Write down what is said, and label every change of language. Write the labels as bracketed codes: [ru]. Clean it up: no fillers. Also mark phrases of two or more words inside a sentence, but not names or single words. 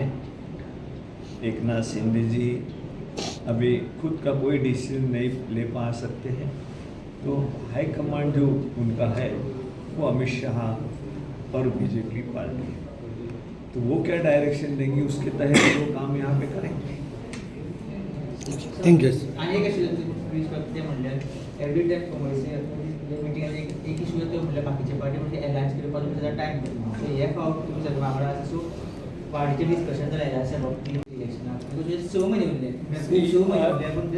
[hi] एकनाथ शिंदे जी अभी खुद का कोई डिसीजन नहीं ले पा सकते हैं, तो [en] high command [hi] जो उनका है वो अमित शाह और बीजेपी पार्टी है, तो वो क्या डायरेक्शन देंगी उसके तहत वो काम यहाँ पे करेंगे. थँक्यू. [kok] आणि एक अशी ते म्हणल्यार [en] every time [kok] काँग्रेसी मिटिंगात एक इशू येतो म्हणल्यार बाकीचे पार्टी म्हणजे अलायन्स करपाक तुमचा टायम करता. सो हे फावट तुमी सगळे वांगडा आसा, सो पार्टीचे डिस्कशन जालें अलायन्सा बाबतींत इलेक्शनाक 6 म्हयने उरले.